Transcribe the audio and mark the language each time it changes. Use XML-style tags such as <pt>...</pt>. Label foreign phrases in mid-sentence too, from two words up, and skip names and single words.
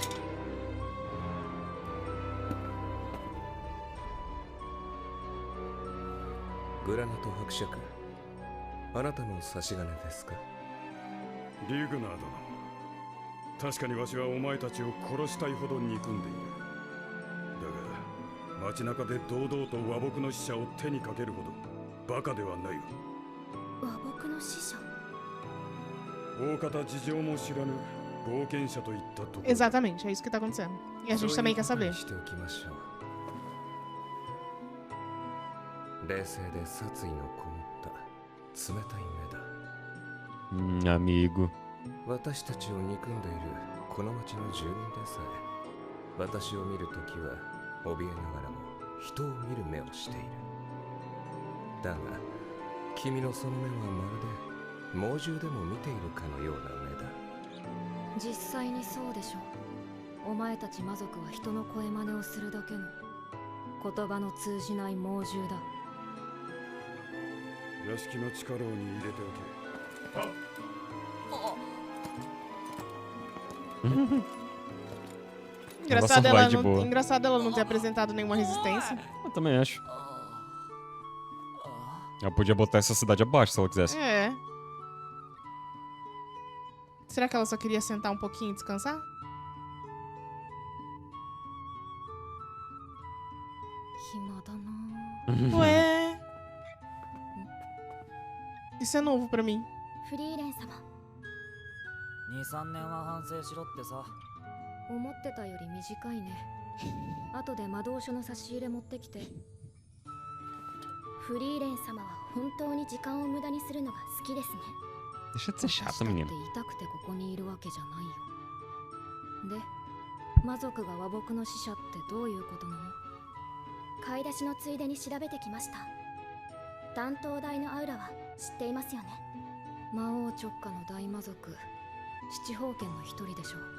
<ja>グラナト伯爵、あなたの差し金ですか？リグナー殿、確かにわしはお前たちを殺したいほど憎んでいる。だが街中で堂々と和睦の使者を手にかけるほどバカではないわ。和睦の使者。</ja> <pt>Exatamente, é isso que tá acontecendo. E a gente também quer saber.</pt> <ja>冷静で殺意のこもった冷たい目だ。</ja> <pt>Amigo.</pt> <ja>私たちを憎んでいるこの町の住民でさえ、私を見るときは怯えながらも人を見る目をしている。だが君のその目はまるで猛獣でも見ているかのような目だ。実際にそうでしょう。お前たち魔族は人の声真似をするだけの言葉の通じない猛獣だ。屋敷の地下牢に入れておけ。</ja> <pt>Engraçado ela não ter apresentado nenhuma resistência. Eu também acho. Ela podia botar essa cidade abaixo se ela quisesse. É. Será que ela só queria sentar um pouquinho e descansar? Ué. Isso é novo pra mim.</pt> <ja>フリーレン様。 2、3年は反省しろってさ。思ってたより短いね。後で魔導書の差し入れ持ってきて。フリーレン様は本当に時間を無駄にするのが好きですね。</ja> <pt>Deixa de ser chato,</pt> <ja>私だって</ja> <pt>menino.</pt> <ja>痛くてここにいるわけじゃないよ。で、魔族が和睦の使者ってどういうことなの？買い出しのついでに調べてきました。担当大のアウラは知っていますよね。魔王直下の大魔族、七宝剣の一人でしょう。</ja>